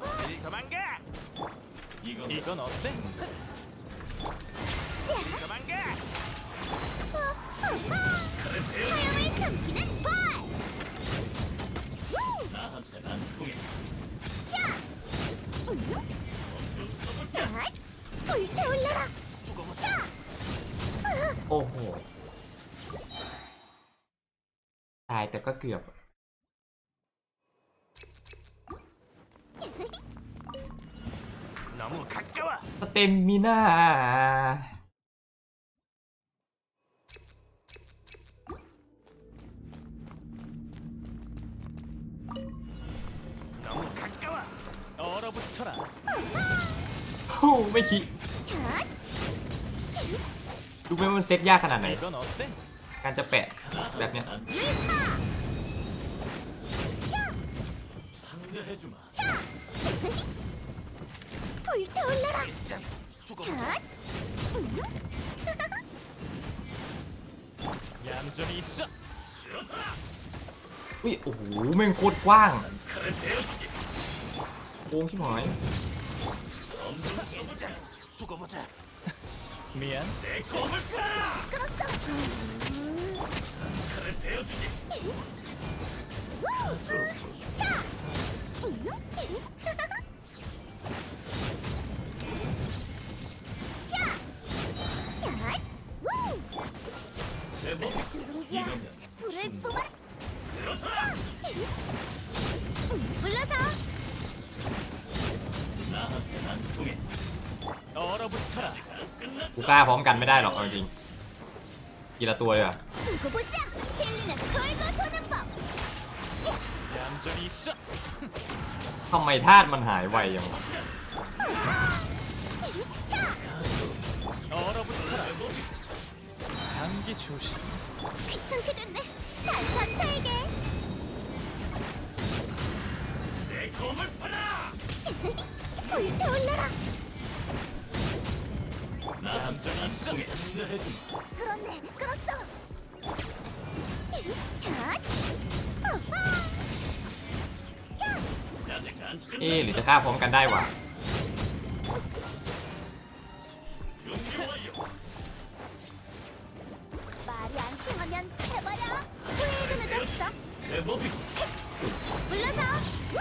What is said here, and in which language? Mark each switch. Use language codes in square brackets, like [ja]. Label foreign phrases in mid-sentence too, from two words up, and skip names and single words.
[ko] 그만 가. 이건 어때? 그만 가. 화염을 삼키는 벌. 나한테 난 통해. 불태올려라. [th] โอ้โหตายแต่ก็เกือบ [ko] 너무 가까워. [th] สเต็มมิน่า [ko] 너무 가까워. 얼어붙어라. [th] โอ้ไม่คิดดูไหมมันเซตยากขนาดไหน [ko] 이건 어때? [th] การจะแปะแบบเนี้ย [ko] 상대해주마. 불태올려라. 얌전히 있어. [th] อุ้ยโอ้โหแม่งโคตรกว้างโกงชิบหาย [ko] 두고 보자. 미안. 내 검을 끌어라. 그래 배워주지. 누룽지야, 불을 뿜어라. 물러서. 나한테 난 통해. 얼어붙어라. [th] กูกล้าพร้อมกันไม่ได้หรอกเอาจริงทีละตัวเลยอะ [ko] 두고 보자. 젤리는 돌고 도는 법. 얌전히 있어. [th] ทำไมธาตุมันหายไวอย่างวะ [ko] 얼어붙어라. 감기 조심. 귀찮게 됐네. 난 전차에게. 내 검을 팔아. 불태올려라. 얌전히 있어. 상대해주마. 끌었네. 끌었어. [th] เอ๊ะหรือจะฆ่าพร้อมกันได้วะ [ko] 말이 안 통하면 해버려. 후회도 늦었어. 내 몸이 물러서.